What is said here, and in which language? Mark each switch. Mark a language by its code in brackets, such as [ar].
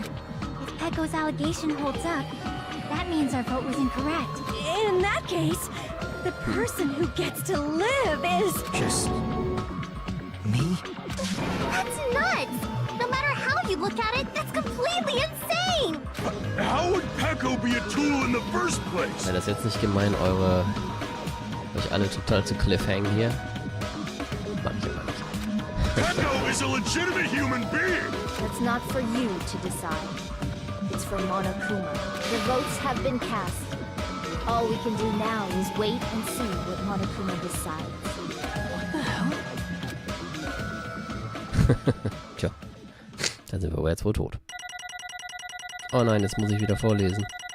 [en] If Peko's allegation holds up, that means our vote was incorrect. In that case, the person who gets to live is... Just... me? That's nuts! No matter how you look at it, that's completely insane! How would Peko be a tool in the first place? [de] Wäre das jetzt nicht gemein, euch alle total zu cliffhangen hier? Mach ich immer nicht. [en] Peko is a legitimate human being! That's not for you to decide. It's for Monokuma. The votes have been cast. All we can do now is wait and see what Monokuma decides. What the hell? [de] Tja, dann sind wir aber jetzt wohl tot. Oh nein, jetzt muss ich wieder vorlesen.